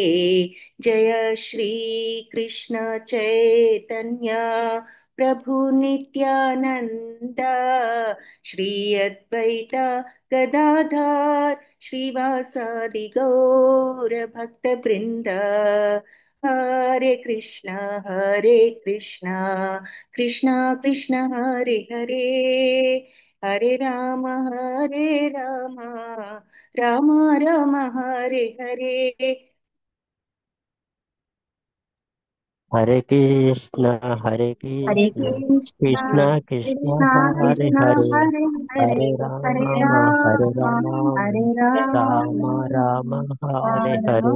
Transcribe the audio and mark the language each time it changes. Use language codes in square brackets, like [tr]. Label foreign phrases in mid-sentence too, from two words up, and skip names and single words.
[sa] జయ శ్రీ కృష్ణ చైతన్య ప్రభు నిత్యానంద శ్రీ అద్వైత గదాధార్ శ్రీవాసాది గౌర భక్త బృంద. హరే కృష్ణ హరే కృష్ణ కృష్ణ కృష్ణ హరే హరే హరే రామ హరే రామ రామ రామ హరే హరే. हरे कृष्ण हरे कृष्णा कृष्ण कृष्ण कृष्णा हरे कृष्णा हरे हरे हरे हरे हरे राम हरे राम राम हरे राम राम राम हरे राम